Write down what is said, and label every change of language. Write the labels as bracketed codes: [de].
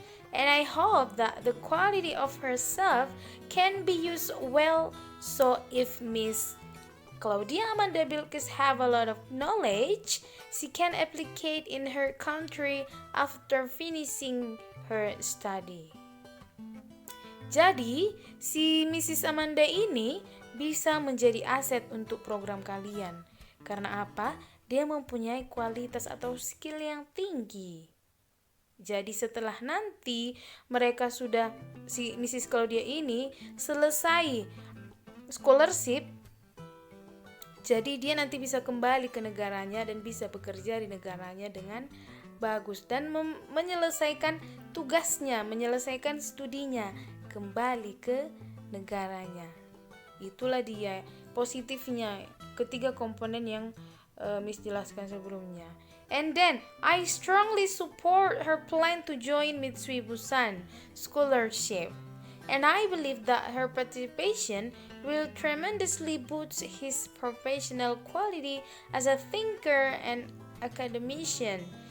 [en] And I hope that the quality of herself can be used well. So if Miss Claudia Amanda Bilkis have a lot of knowledge, she can apply in her country after finishing her study. [id] Jadi, si Mrs. Amanda ini bisa menjadi aset untuk program kalian. Karena apa? Dia mempunyai kualitas atau skill yang tinggi. Jadi setelah nanti mereka sudah, si Mrs. Claudia ini selesai scholarship, jadi dia nanti bisa kembali ke negaranya dan bisa bekerja di negaranya dengan bagus dan menyelesaikan tugasnya, menyelesaikan studinya, kembali ke negaranya. Itulah dia positifnya ketiga komponen yang Miss jelaskan sebelumnya. [en] And then I strongly support her plan to join Mitsui Busan scholarship. And I believe that her participation will tremendously boost his professional quality as a thinker and academician.